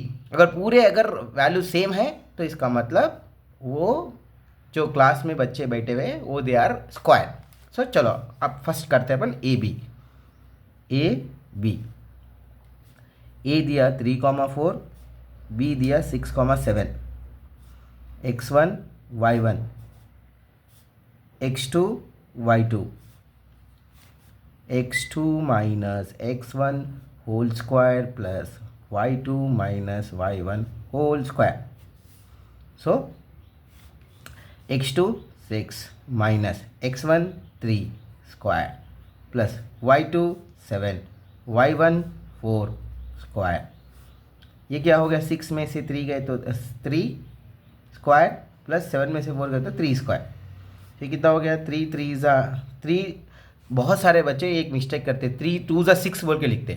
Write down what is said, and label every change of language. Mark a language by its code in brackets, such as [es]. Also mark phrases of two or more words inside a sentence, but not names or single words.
[hi] अगर [en] value same [hi] है तो इसका मतलब वो जो क्लास में बच्चे बैठे हुए वो [en] they are square. [hi] सो चलो अब फर्स्ट करते हैं अपन ए बी. ए बी. ए दिया 3, 4. बी दिया 6, 7. [en] x1 y1, x2 y2, x2 minus x1 whole square plus y2 minus y1 whole square. So x2 6 minus x1 3 square plus y2 7 y1 4 square. [hi] ये क्या हो गया? 6 में से 3 गए तो 3 [en] square plus [hi] 7 में से 4 गए तो 3 स्क्वायर. ये कितना हो गया? 3 3. बहुत सारे बच्चे एक मिस्टेक करते, 3 2 6 बोल के लिखते.